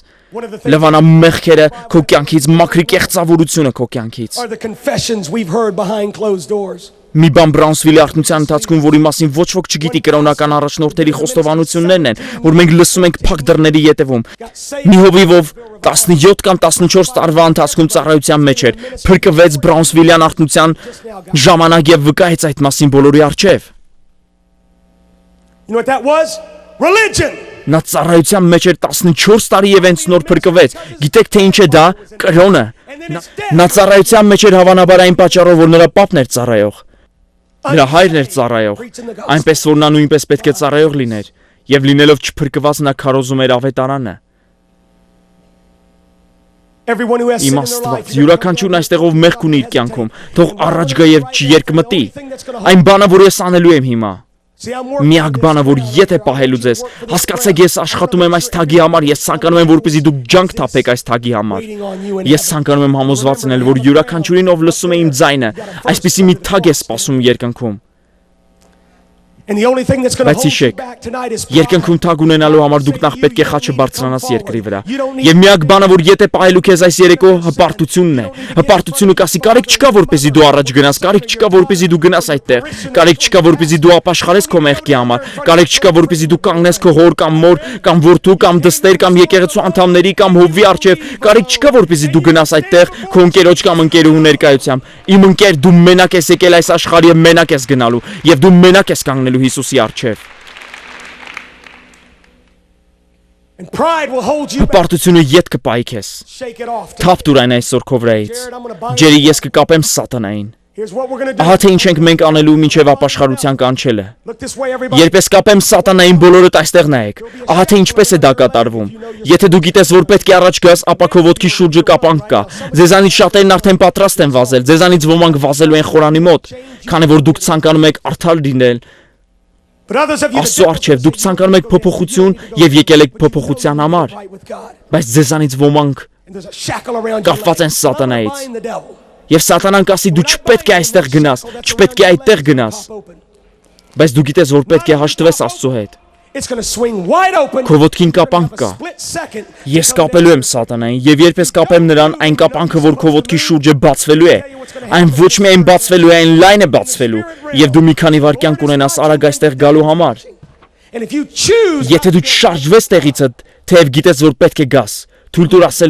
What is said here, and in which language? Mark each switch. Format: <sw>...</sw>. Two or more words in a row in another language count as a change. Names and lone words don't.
<en>One of the things</en> <hy>Լվանա մեղքերը քո կյանքից, մաքրի կեղծավորությունը քո կյանքից։</hy> <en>are the confessions we've heard behind closed doors.</en> <hy>Մի բան Բրաունսվիլի արթնության ընթացքում, որի մասին ոչ ոք չգիտի, կրոնական առաջնորդների խոստովանություններն են, որ մենք լսում ենք փակ դռների ետևում։ Մի հովիվով 17 կամ 14 տարվա ընթացքում ծառայության մեջ էր, փրկվեց Բրաունսվիլյան արթնության ժամանակ եւ վկայեց այդ մասին բոլորի առջև։</hy> <en>You know what that was? Religion.</en> <hy>Նա ծառայության մեջ էր 14 տարի եւ հենց նոր փրկվեց։ Գիտեք թե ինչ է դա? Կրոնը։ Նա ծառայության մեջ էր հավանաբար այն պատճառով, որ նրա պապն էր ծառայող։ Նրա հայրն էր ծառայող, այնպես որ նա նույնպես պետք է ծառայող լիներ, եւ լինելով չփրկված նա քարոզում էր ավետարանը։</hy> <en>Everyone who has sin</en> <hy>Իմ</hy> <en>in their life.</en> <hy>Աստված, յուրաքանչյուրն այստեղով մեղք ունի իր կյանքում, թող առաջ գա եւ չերկմտի։ Այն բանը, որ ես անելու եմ հիմա,</hy> <en>See, I'm working</en> <hy>միակ բանը, որ ետ է պահելու ձեզ, հասկացեք, ես աշխատում եմ այս թագի համար, ես ցանկանում եմ, որպեսզի դուք ջանք թափեք այս թագի համար։ Ես ցանկանում եմ համոզված լինել, որ յուրաքանչյուրին ով լսում է իմ ձայնը, այսպիսի մի թագ է սպասում երկնքում։</hy> <en>And the only thing that's going to</en> <hy>Բայց</hy> <en>hold you</en> <hy>հիշեք,</hy> <en>back tonight is pride.</en> <hy>Երկնքում թագ ունենալու համար դուք նախ պետք է խաչը բարձրանաս երկրի վրա։ Եվ միակ բանը, որ ետ է պահելու քեզ այս երեկո, հպարտությունն է։ Հպարտությունը կասի՝ կարիք չկա, որպեսզի դու առաջ գնաս, կարիք չկա, որպեսզի դու գնաս այդտեղ, կարիք չկա, որպեսզի դու ապաշխարես քո մեղքի համար, կարիք չկա, որպեսզի դու կանգնես քո հոր կամ մոր կամ որդու կամ դստեր կամ եկեղեցու անդամների կամ հովվի առջև, կարիք չկա, որպեսզի դու գնաս այդտեղ քո ընկերոջ կամ ընկերուհու ներկայությամբ։ Իմ ընկեր, դու մենակ ես եկել այս աշխարհի եւ մենակ ես գնալու, եւ դու մենակ ես կանգնելու Հիսուսի առջև։</hy> <en>And pride will hold you back.</en> <hy>Հպարտությունը ետ կպայի քեզ։</hy> <en>Shake it off.</en> <hy>Թափ տուր այն այսօր քո վրայից։ Ջերի ես կկապեմ սատանային։</hy> <en>Here's what we're going to do.</en> <hy>Ահա թե ինչ ենք մենք անելու մինչև ապաշխարության կանչելը։</hy> <en>Look this way, everybody.</en> <hy>Երբ ես կապեմ սատանային, բոլորդ այստեղ նայեք։ Ահա թե ինչպես է դա կատարվում։ Եթե դու գիտես, որ պետք է առաջ գաս, ապա քո ոտքի շուրջը կապանք կա։ Ձեզանից շատերն արդեն պատրաստ են վազել, ձեզանից ոմանք վազելու են խորանի մոտ, քանի որ դուք ցանկանում եք արդար լինել։</hy> <en>But others of you</en> <hy>Աստծո առջև դուք ցանկանում եք փոփոխություն եւ եկել եք փոփոխության համար,</hy> <en>right with God.</en> <hy>բայց ձեզանից ոմանք</hy> <en>And there's a shackle around your</en> <hy>կապված են</hy> <en>leg.</en> <hy>սատանայից։</hy> <en>Bind the devil.</en> <hy>Եվ սատանան կասի դու չպետք է այստեղ գնաս, չպետք է այդտեղ գնաս,</hy> <en>Pop open.</en> <hy>բայց դու գիտես, որ պետք է հաշտվես Աստծո հետ։</hy> <en>It's going to swing wide open.</en> <hy>Քո ոտքին կապանք</hy> <en>Have a</en> <hy>կա։</hy> <en>split second.</en> <hy>Ես կապելու եմ սատանային, եւ երբ ես կապեմ նրան, այն կապանքը, որ քո ոտքի շուրջը բացվելու է, այն ոչ միայն բացվելու է, այն լայն է բացվելու, եւ դու մի քանի վայրկյան կունենաս արագ այստեղ գալու համար։</hy> <en>And if you choose</en> <hy>Եթե դու չշարժվես տեղիցդ, թեև գիտես, որ պետք է գաս, թույլ տուր ասել</hy>